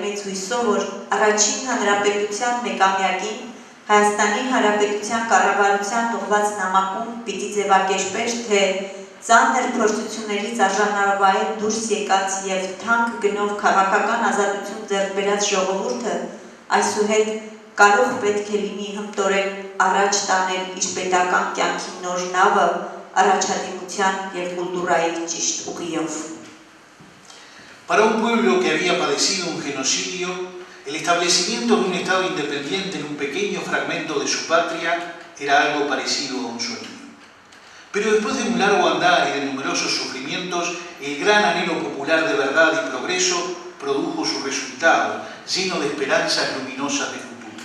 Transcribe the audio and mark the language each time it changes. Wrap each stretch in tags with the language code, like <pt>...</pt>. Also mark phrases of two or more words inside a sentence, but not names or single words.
<hy>մեծ հույսով, որ առաջին հանրապետության մեկամյակին Հայաստանի Հանրապետության կառավարության ուղղված նամակում պիտի ձևակերպեր, թե ծանր փորձություններից արժանավայել դուրս եկած եւ թանկ գնով քաղաքական ազատություն ձեռք բերած ժողովուրդը այսուհետ կարող պետք է լինի հմտորեն առաջ տանել իր պետական կյանքի նոր նավը առաջադիմության եւ կուլտուրայի ճիշտ ուղիով։</hy> <es>Para un pueblo que había padecido un genocidio, el establecimiento de un Estado independiente en un pequeño fragmento de su patria era algo parecido a un sueño. Pero después de un largo andar y de numerosos sufrimientos, el gran anhelo popular de verdad y progreso produjo su resultado, lleno de esperanzas luminosas de futuro.</es>